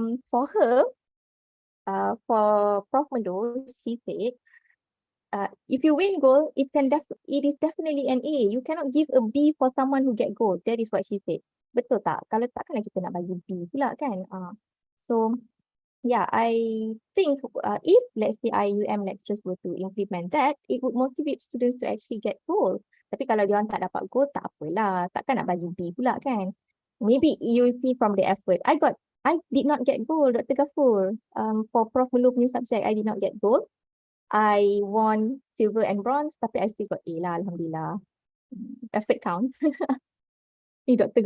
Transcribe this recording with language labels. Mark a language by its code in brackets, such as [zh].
[en] For her, for Prof Melu, she said, if you win gold, it is definitely an A. You cannot give a B for someone who get gold. That is what she said. [ms] Betul tak? Kalau takkanlah kita nak bagi B pula kan? [en] So yeah, I think if let's say IUM lecturers were to implement that, it would motivate students to actually get gold. [ms] Tapi kalau dia orang tak dapat gold, tak apalah. Takkan nak bagi B pula kan? [en] Maybe you see from the effort. I did not get gold, Dr. Ghafur. For Prof Melu punya subject, I did not get gold. I won silver and bronze, [ms] tapi I still got A lah, [en] alhamdulillah. Effort counts. Dr.